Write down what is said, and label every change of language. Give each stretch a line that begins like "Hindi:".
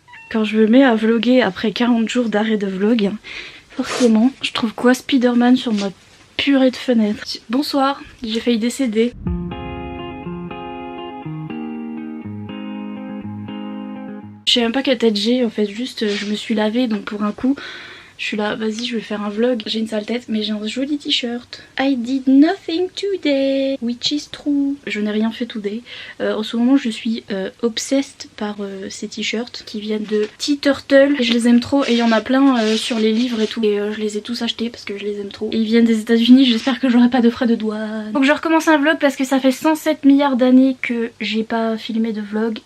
French: Quand je me mets à vlogger après 40 jours d'arrêt de vlog, forcément, je trouve quoi Spider-Man sur ma purée de fenêtre. Bonsoir, j'ai failli décéder. Je sais même pas quelle tête j'ai en fait, juste je me suis lavée donc pour un coup je suis là, vas-y je vais faire un vlog. J'ai une sale tête mais j'ai un joli t-shirt.
English: I did nothing today, which is true.
French: Je n'ai rien fait
English: today.
French: En ce moment je suis
English: obsessed
French: par ces t-shirts qui viennent de T-Turtle. Je les aime trop et il y en a plein sur les livres et tout. Et je les ai tous achetés parce que je les aime trop. Et ils viennent des États-Unis, j'espère que j'aurai pas de frais de douane. Donc je recommence un vlog parce que ça fait 107 milliards d'années que j'ai pas filmé de vlog.